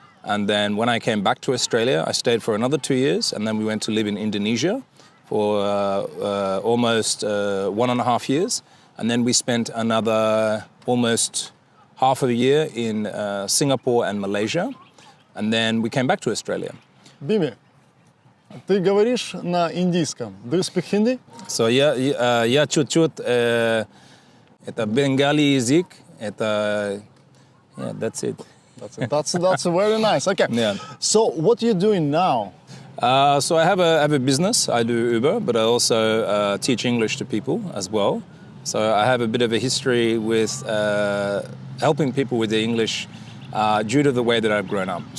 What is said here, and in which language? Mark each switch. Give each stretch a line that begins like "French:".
English: And then when I came back to Australia, I stayed for another 2 years, and then we went to live in Indonesia for almost 1.5 years. And then we spent another almost half a year in Singapore and Malaysia. And then we came back to Australia.
Russian: Бими, ты говоришь на индийском.
English: Do you speak Hindi?
Russian: So я чуть-чуть, это бенгали язык, это,
English: yeah, that's it. That's very nice. Okay. Yeah. So what are you doing now? So I have a business. I do Uber, but I also teach English to people as well. So I have a bit of a history with helping people with the English due to the way that I've grown up.